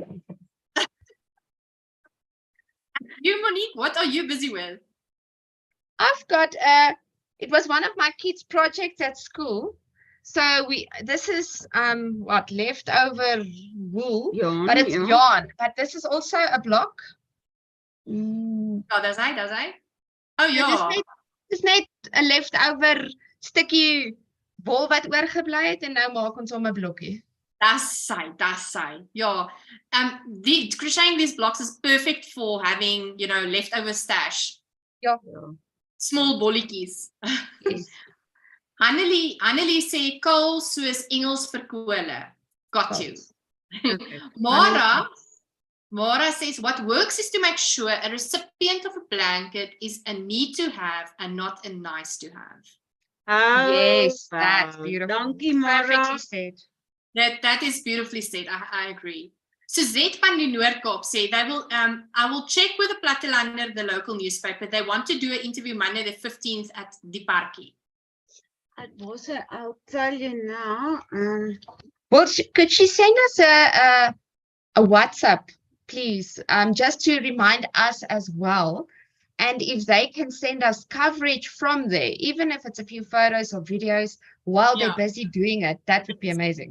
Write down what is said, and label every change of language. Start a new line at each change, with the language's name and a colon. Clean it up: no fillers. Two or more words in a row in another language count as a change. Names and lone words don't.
English: You, Monique, what are you busy with? I've got it was one of my kids' projects at school. So this is what leftover wool, Yarn, but it's yeah. yarn. But this is also a block.
Afrikaans: Oh, dis hy. Oh ja. Dis net 'n leftover stukkie wol wat oorgebly het en nou maak ons hom 'n blokkie. Dis hy. Ja.
English: Crocheting these blocks is perfect for having, you know, leftover stash.
Afrikaans: Ja. Small bolletjies.
English: Yes.
Afrikaans: Hannelie sê kool soos Engels vir kole.
English: Got you. Okay. Mara says what works is to make sure a recipient of a blanket is a need to have and not a nice to have. Oh, Yes, that's beautiful.
Afrikaans: Dankie, Mara.
English: Perfectly said. That is beautifully said. I agree. Suzette
Afrikaans: van die Noord-Kaap
English: say they will I will check with the Platelander, the local newspaper. They want to do an interview Monday the 15th at
Afrikaans: die parkie.
English: I'll tell you now. Well, could she send us a WhatsApp, please, just to remind us as well? And if they can send us coverage from there, even if it's a few photos or videos while they're busy doing it, that would be amazing.